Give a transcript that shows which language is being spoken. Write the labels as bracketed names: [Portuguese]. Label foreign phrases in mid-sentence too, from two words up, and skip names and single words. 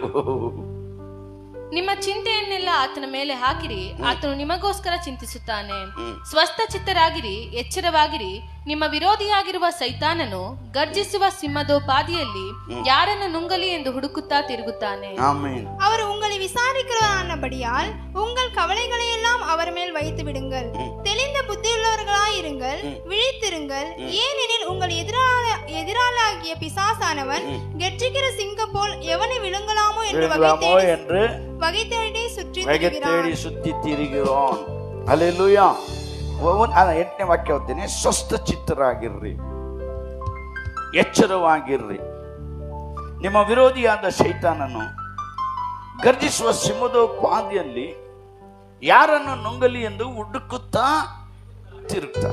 [Kannada] ನಿಮ್ಮ ಚಿಂತೆಯನ್ನೆಲ್ಲ ಆತನ ಮೇಲೆ ಹಾಕಿರಿ, ಆತನು ನಿಮಗೋಸ್ಕರ ಚಿಂತಿಸುತ್ತಾನೆ. ಸ್ವಸ್ಥ ಚಿತ್ತರಾಗಿರಿ, ಎಚ್ಚರವಾಗಿರಿ. ನಿಮ್ಮ ವಿರೋಧಿಯಾಗಿರುವ ಸೈತಾನನು ಗರ್ಜಿಸುವ ಸಿಂಹದೋಪಾದಿಯಲ್ಲಿ யாரನ್ನು ನುಂಗಲಿ ಎಂದು ಹುಡುಕುತ್ತಾ ತಿರುಗುತ್ತಾನೆ. [Tamil] அவர் உங்களை விசாரிக்கிறபடியால் உங்கள் கவலைகளை எல்லாம் அவர் மேல் வைத்து விடுங்கள். தெளிந்த புத்தியுள்ளவர்களாயிருங்கள், விழித்திருங்கள். ஏனெனில் உங்கள் எதிராளாகிய பிசாசானவன் கெர்ச்சிக்கிற சிங்கம் போல் எவனை விழுங்கலாமோ என்று வகை தேடி சுற்றி திரிகிறான். [Kannada] ಹಲ್ಲೆಲೂಯ. 8ನೇ ವಾಕ್ಯ ಓದ್ತೀನಿ. ಸ್ವಸ್ಥ ಚಿತ್ತರಾಗಿರ್ರಿ, ಎಚ್ಚರವಾಗಿರ್ರಿ. ನಿಮ್ಮ ವಿರೋಧಿಯಾದ ಶೈತಾನನು ಗರ್ಜಿಸುವ ಸಿಂಹದೋಪಾದಿಯಲ್ಲಿ ಯಾರನ್ನು ನುಂಗಲಿ ಎಂದು ಹುಡುಕುತ್ತಾ ತಿರುಗ್ತಾ.